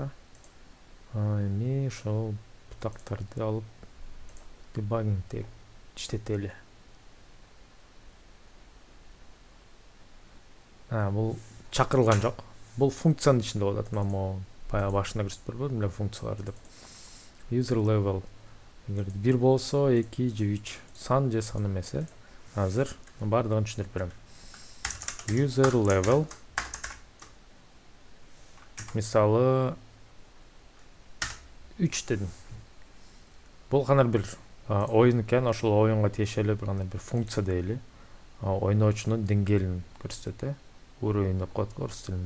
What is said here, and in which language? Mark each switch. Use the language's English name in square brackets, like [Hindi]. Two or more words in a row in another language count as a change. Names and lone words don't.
[Kyrgyz] Эми ошол бутактарды алып дебагингде иштетели. Бул чакырылган жок. Бул функциянын ичинде болот. Мен баягы башында көрсөтүп бербедим эле функциялар деп. [English] User level [Kyrgyz] эгер 1 болсо 2 же 3 сан же сан эмес. Азыр бардыгын түшүндүрүп берем. [English] User level [Kyrgyz] мисалы 3 дедим. Бул кандай бир оюн экен, ошол оюнга тиешелүү бир кандай бир функция дейли. Ойноочунун деңгээлин көрсөтөт. Уровень деп коет орус тилинде.